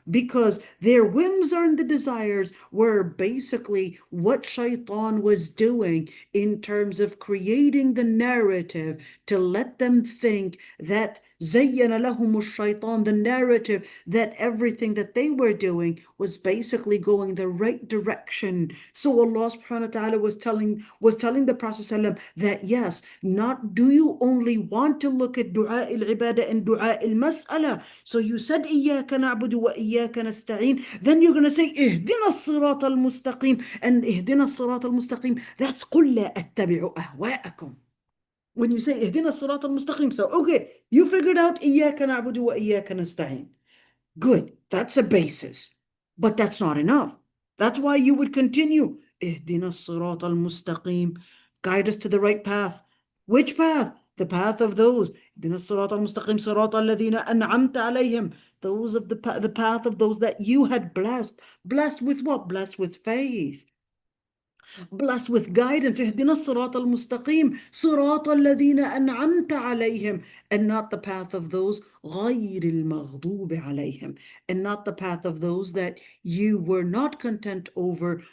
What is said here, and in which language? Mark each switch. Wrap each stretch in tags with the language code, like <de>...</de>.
<en>Because their whims and the desires were basically what Shaitan was doing in terms of creating the narrative to let them think that</en> <ar>زَيَّنَ لَهُمُ الشَّيْطَانِ,</ar> <en>the narrative that everything that they were doing was basically going the right direction. So Allah subhanahu wa ta'ala was telling the Prophet ﷺ that yes, not do you only want to look at dua al-ibadah and dua al-mas'ala. So you said</en> <ar>إِيَّاكَ نَعْبُدُ وَإِيَّاكَ نَسْتَعِينُ.</ar> <en>Then you're going to say</en> <ar>اهدنا الصراط المستقيم,</ar> <en>and</en> <ar>اهدنا الصراط المستقيم,</ar> <en>that's</en> <ar>قُلْ لَا أَتَّبِعُ أَهْوَاءَكُمْ.</ar> <en>When you say</en> <ar>اهدنا الصراط المستقيم,</ar> <en>so okay, you figured out</en> <ar>إِيَّاكَ نَعْبُدُ وَإِيَّاكَ نَسْتَعِينُ.</ar> <en>Good, that's a basis. But that's not enough. That's why you would continue.</en> <ar>اهدنا الصراط المستقيم.</ar> <en>Guide us to the right path. Which path? The path of those.</en> <ar>اهدنا الصراط المستقيم صراط الذين أنعمت عليهم.</ar> <en>Those of the path of those that you had blessed. Blessed with what? Blessed with faith. Blessed with guidance.</en> <ar>اهدنا الصراط المستقيم صراط الذين أنعمت عليهم,</ar> <en>and not the path of those</en> <ar>غير المغضوب عليهم,</ar> <en>and not the path of those that you were not content over.</en>